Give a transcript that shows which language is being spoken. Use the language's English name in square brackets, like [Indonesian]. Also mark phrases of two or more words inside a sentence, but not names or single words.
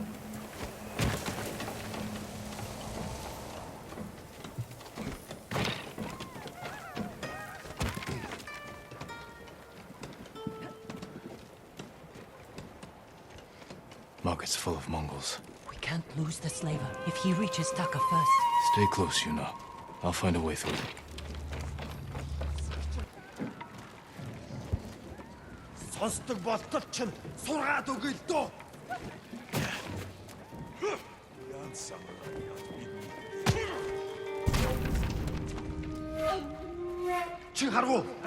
[English] Market's full of Mongols. We can't lose the slaver if he reaches Taka first. Stay close, Yuna. I'll find a way through. [Mongolian] Сонсдог болтол чинь сургаад өгье л дөө. Чи харав уу?